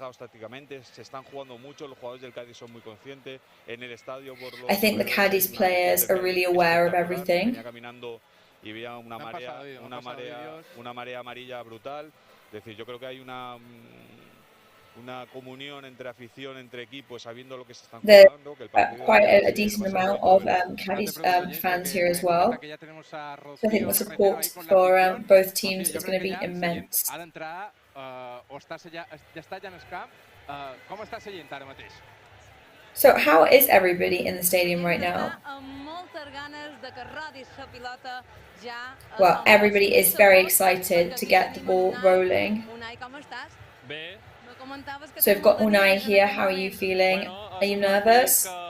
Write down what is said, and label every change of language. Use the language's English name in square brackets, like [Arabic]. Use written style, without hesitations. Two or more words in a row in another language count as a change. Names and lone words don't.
[English] I think the Cádiz players are really aware of everything. [Spanish] Y había una marea amarilla brutal. Es decir, yo creo que hay una comunión entre afición, entre equipos, sabiendo lo que se están jugando. [English] Quite a decent amount of Cádiz fans here as well. So I think the support for both teams is going to be immense. [Catalan] Ara entrarà, o ja està ja en el camp. Com està seient ara mateix? [English] So how is everybody in the stadium right now? Well, everybody is very excited to get the ball rolling. So we've got Unai here. How are you feeling? Are you nervous?